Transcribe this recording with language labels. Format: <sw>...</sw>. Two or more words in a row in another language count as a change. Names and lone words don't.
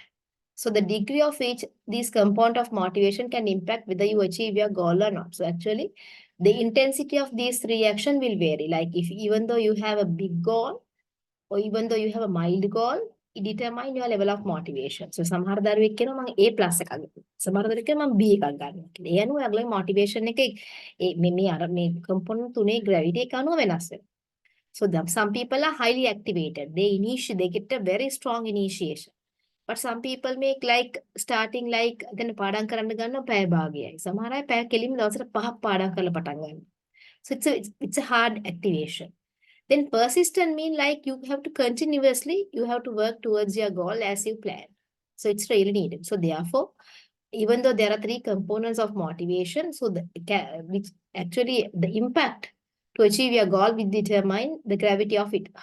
<en>So the degree of each these component of motivation can impact whether you achieve your goal or not. So actually, the intensity of these three action will vary. Like if even though you have a big goal, or even though you have a mild goal, it determine your level of motivation.</en> <si>So සමහර දරුවෙක් කියනවා මම A+ එකක් ගන්න. සමහර දරුවෙක් කියනවා මම B එකක් ගන්නවා කියලා. ඒ අනුව ඔයගොල්ලෝ motivation එක මේ component තුනේ gravity එක අනුව වෙනස් වෙනවා.</si> <en>So some people are highly activated. They get a very strong initiation. But some people make like starting like then</en> <si>පාඩම් කරන්න ගන්න පැය භාගයයි. සමහර අය පැය කෙලින්ම දවසට 5ක් පාඩම් කරලා පටන් ගන්නවා.</si> <en>So it's a hard activation. Then persistent mean like you have to continuously, you have to work towards your goal as you plan. So it's really needed. So therefore, even though there are three components of motivation, so which actually the impact to achieve your goal will determine the gravity of it.</en>